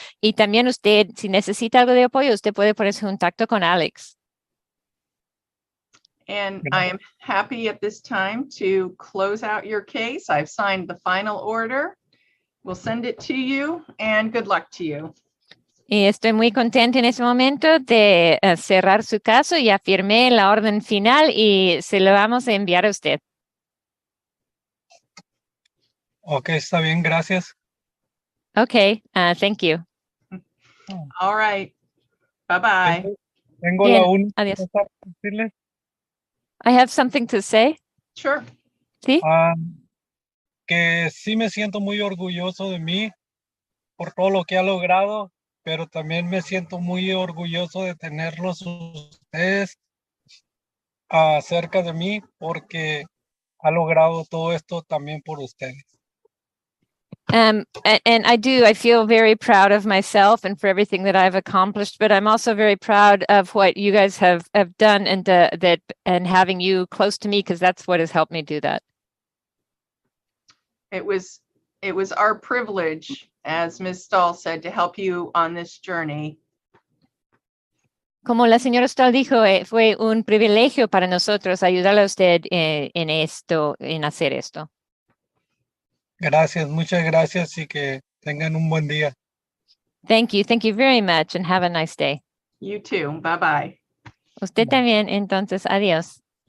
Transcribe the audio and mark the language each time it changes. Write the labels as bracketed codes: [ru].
[es] Y también usted, si necesita algo de apoyo, usted puede ponerse en contacto con Alex. [en] And I am happy at this time to close out your case. I've signed the final order. We'll send it to you, and good luck to you. [es] Y estoy muy contenta en este momento de cerrar su caso. Ya firmé la orden final y se lo vamos a enviar a usted. Ok, está bien, gracias. [en] Okay, thank you. All right. Bye-bye. [es] Tengo Bien, la única adiós. cosa que decirles. [en] I have something to say. Sure. [es] ¿Sí? Que sí me siento muy orgulloso de mí por todo lo que ha logrado, pero también me siento muy orgulloso de tenerlos ustedes cerca de mí, porque ha logrado todo esto también por ustedes. [en] And I feel very proud of myself and for everything that I've accomplished, but I'm also very proud of what you guys have done, and and having you close to me, because that's what has helped me do that. It was our privilege, as Ms. Stahl said, to help you on this journey. [es] Como la señora Stahl dijo, fue un privilegio para nosotros ayudarle a usted en hacer esto. Gracias, muchas gracias y que tengan un buen día. Thank you very much, and have a nice day. [en] You too. Bye-bye. [es] Usted también, entonces, adiós.